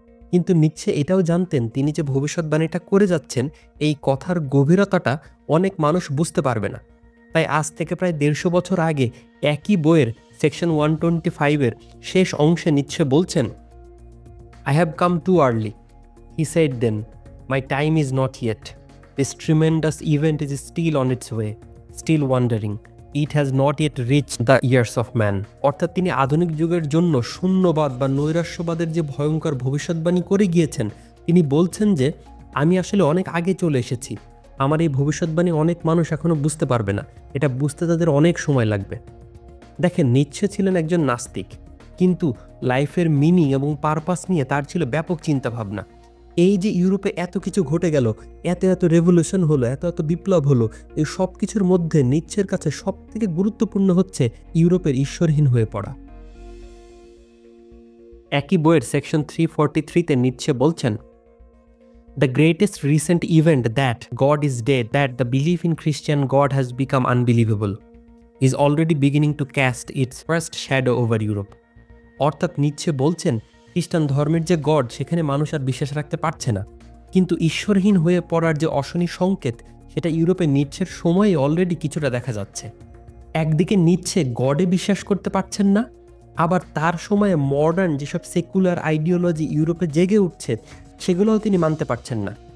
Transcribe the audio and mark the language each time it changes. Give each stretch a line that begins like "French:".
Bangla: কিন্তু নিচ্ছে এটাও জানতেন, তিনি যে ভবিষ্যৎবাণীটা করে যাচ্ছেন এই কথার গভীরতাটা অনেক মানুষ বুঝতে পারবে না। তাই আজ থেকে প্রায় 150 বছর আগে একই বইয়ের সেকশন 125-এর শেষ অংশে নিচ্ছে বলছেন,
English: I have come too early. He said then, my time is not yet. This tremendous event is still on its way, still wandering. It has not yet reached the ears of man.
Bangla: অর্থাৎ তিনি আধুনিক যুগের জন্য শূন্যবাদ বা নৈরাশ্যবাদের যে ভয়ঙ্কর ভবিষ্যৎবাণী করে গিয়েছেন, তিনি বলছেন যে আমি আসলে অনেক আগে চলে এসেছি। আমার এই ভবিষ্যৎবাণী অনেক মানুষ এখনো বুঝতে পারবে না, এটা বুঝতে তাদের অনেক সময় লাগবে। দেখেন, নিচ্ছে ছিলেন একজন নাস্তিক, কিন্তু লাইফের মিনিং এবং পারপাস নিয়ে তার ছিল ব্যাপক চিন্তাভাবনা। এই যে ইউরোপে এত কিছু ঘটে গেল, এত এত রেভলিউশন হলো, এত এত বিপ্লব হলো, এই সব কিছুর মধ্যে নিচ্ছের কাছে সব থেকে গুরুত্বপূর্ণ হচ্ছে ইউরোপের ঈশ্বরহীন হয়ে পড়া। একই বইয়ের সেকশন 343-তে নিচ্ছে বলছেন,
English: The greatest recent event that God is dead, that the belief in Christian God has become unbelievable, is already beginning to cast its first shadow over Europe.
Bangla: অর্থাৎ নিচ্ছে বলছেন, খ্রিস্টান ধর্মের যে গড সেখানে মানুষ আর বিশ্বাস রাখতে পারছে না, কিন্তু ঈশ্বরহীন হয়ে পড়ার যে অশনি সংকেত সেটা ইউরোপে নিচ্ছের সময়ে অলরেডি কিছুটা দেখা যাচ্ছে। একদিকে নিচ্ছে গডে বিশ্বাস করতে পারছেন না, আবার তার সময়ে মডার্ন যেসব সেকুলার আইডিওলজি ইউরোপে জেগে উঠছে সেগুলোও তিনি মানতে পারছেন না।